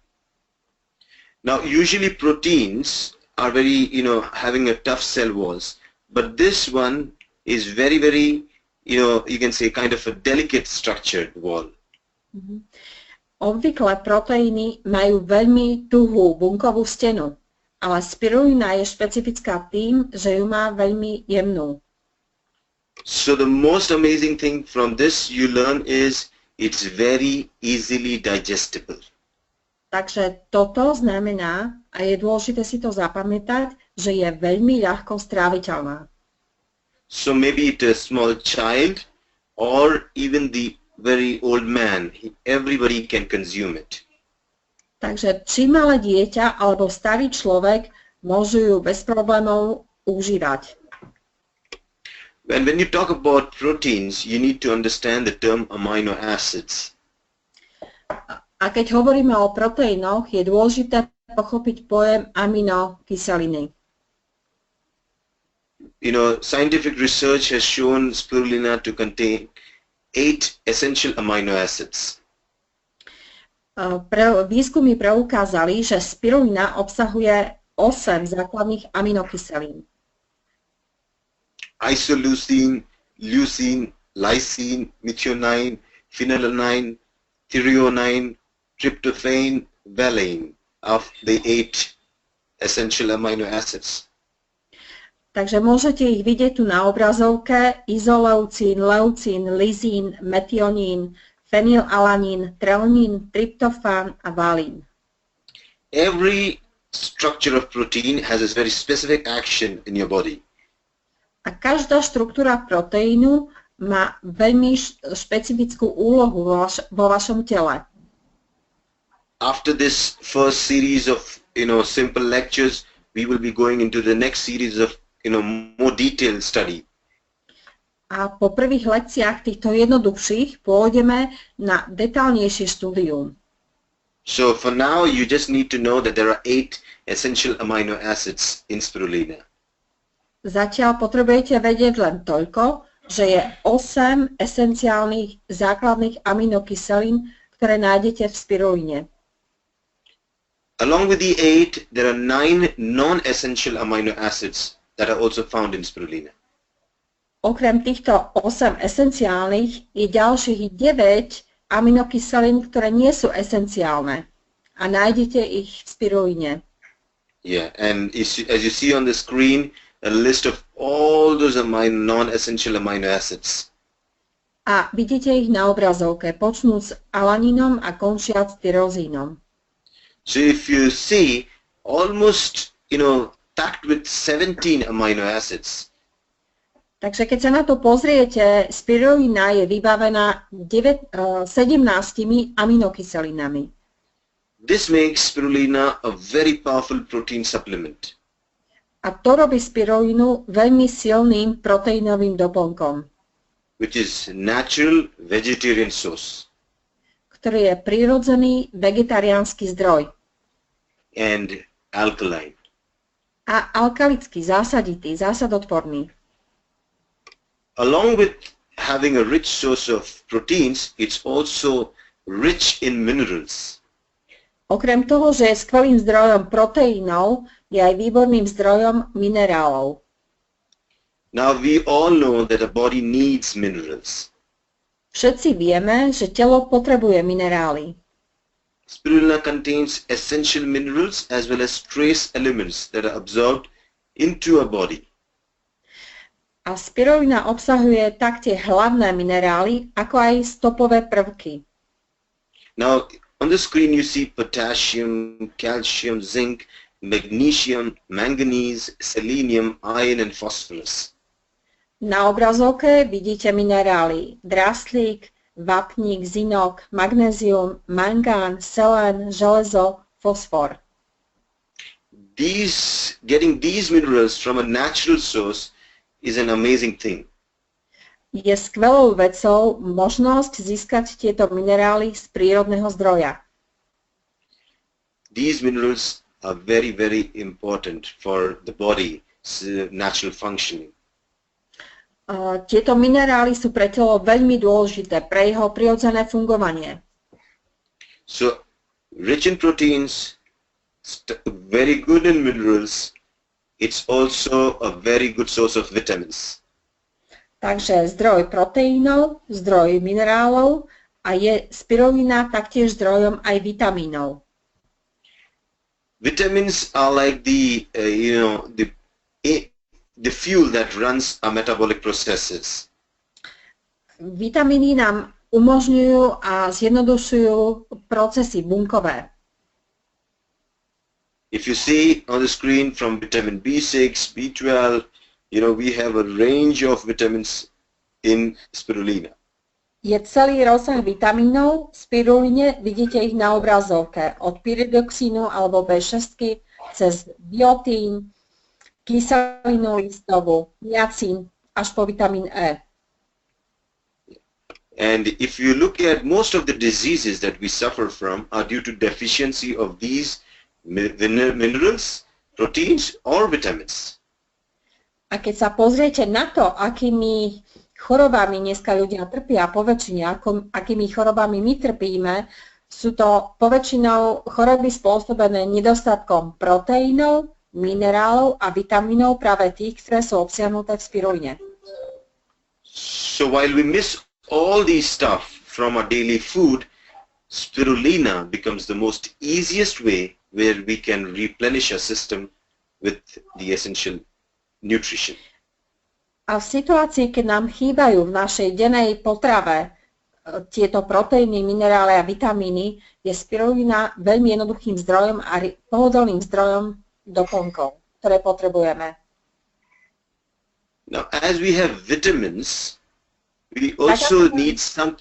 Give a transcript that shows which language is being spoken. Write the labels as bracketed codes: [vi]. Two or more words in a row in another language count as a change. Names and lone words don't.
[en] Now, usually proteins are very, having a tough cell walls, but this one is very, you can say kind of a delicate structured wall. [sk] Obvykle proteíny majú veľmi tuhú bunkovú stenu, ale spirulina je špecifická tým, že ju má veľmi jemnú. [en] So the most amazing thing from this you learn is it's very easily digestible. [sk] Takže toto znamená, a je dôležité si to zapamätať, že je veľmi ľahko stráviteľná. [en] So maybe it's a small child or even the very old man, everybody can consume it. [sk] Takže či malé dieťa alebo starý človek môžu ju bez problémov užívať. [en] When you talk about proteins, you need to understand the term amino acids. [sk] A keď hovoríme o proteínoch, je dôležité pochopiť pojem aminokyseliny. [en] Scientific research has shown spirulina to contain 8 essential amino acids. [sk] Výskumy preukázali, že spirulina obsahuje 8 základných aminokyselín. [en] Isoleucine, leucine, lysine, methionine, phenylalanine, threonine, tryptophan, valine of the 8 essential amino acids. [sk] Takže môžete ich vidieť tu na obrazovke: izoleucín, leucín, lizín, metionín, fenylalanín, treonín, tryptofán a valín. [en] Every structure of protein has a very specific action in your body. [sk] A každá štruktúra proteínu má veľmi špecifickú úlohu vo vašom tele. [en] After this first series of simple lectures, we will be going into the next series of more detailed study. [sk] A po prvých lekciách týchto jednoduchších pôjdeme na detailnejšie štúdium. [en] So for now, you just need to know that there are 8 essential amino acids in spirulina. [sk] Zatiaľ potrebujete vedieť len toľko, že je 8 esenciálnych základných aminokyselín, ktoré nájdete v spirulíne. [en] Along with the 8, there are 9 non-essential amino acids that are also found in spirulina. [sk] Okrem týchto 8 esenciálnych je ďalších 9 aminokyselín, ktoré nie sú esenciálne a nájdete ich v spirulíne. [en] Yeah, and as you see on the screen, a list of all those non-essential amino acids. [sk] A vidíte ich na obrazovke, počnúc alanínom a končiac tyrozínom. [en] So if you see, almost, packed with 17 amino acids. [sk] Takže keď sa na to pozriete, spirulina je vybavená 17 aminokyselinami. [en] This makes spirulina a very powerful protein supplement. [sk] A to robí spirulinu veľmi silným proteínovým doplnkom, [en] which is natural vegetarian source. [sk] Ktorý je prirodzený vegetariánsky zdroj. [en] And alkaline. [sk] A alkalický, zásaditý, zásadotvorný. [en] Along with having a rich source of proteins, it's also rich in minerals. [sk] Okrem toho, že je skvelým zdrojom proteínov, je aj výborným zdrojom minerálov. [en] Now we all know that a body needs minerals. [sk] Všetci vieme, že telo potrebuje minerály. [en] Spirulina contains essential minerals as well as trace elements that are absorbed into a body. [sk] A spirulina obsahuje tak tie hlavné minerály, ako aj stopové prvky. [en] Now on the screen you see potassium, calcium, zinc, magnesium, manganese, selenium, iron and phosphorus. [sk] Na obrazovke vidíte minerály draslík, vápnik, zinok, magnézium, mangán, selén, železo, fosfor. [en] Getting these minerals from a natural source is an amazing thing. [sk] Je skvelou vecou možnosť získať tieto minerály z prírodného zdroja. [en] These minerals are very, very important for the body's natural functioning. [sk] Tieto minerály sú pre telo veľmi dôležité pre jeho prirodzené fungovanie. [en] So, rich in proteins, very good in minerals, it's also a very good source of vitamins. [sk] Takže zdroj proteínov, zdroj minerálov a je spirulina taktiež zdrojom aj vitamínov. [en] Vitamins are like the fuel that runs our metabolic processes. [sk] Vitamíny nám umožňujú a zjednodušujú procesy bunkové. [en] If you see on the screen from vitamin B6, B12, we have a range of vitamins in spirulina. [sk] Je celý rozsah vitamínov, v spiruline vidíte ich na obrazovke, od pyridoxínu alebo B6 cez biotín, kyselinu listovú, niacín až po vitamín E. [en] And if you look at most of the diseases that we suffer from are due to deficiency of these minerals, proteins or vitamins. [sk] A keď sa pozriete na to, akými chorobami dneska ľudia trpia, poväčšine akými chorobami my trpíme, sú to poväčšinou choroby spôsobené nedostatkom proteínov, minerálov a vitamínov, práve tých, ktoré sú obsiahnuté v spiruline. [en] So while we miss all these stuff from our daily food, spirulina becomes the most easiest way where we can replenish our system with the essential nutrition. [sk] A v situácii, keď nám chýbajú v našej dennej potrave tieto proteíny, minerály a vitamíny, je spirulina veľmi jednoduchým zdrojom a pohodlným zdrojom doplnkov, ktoré potrebujeme. [en] Now, as we have vitamins, we also need some.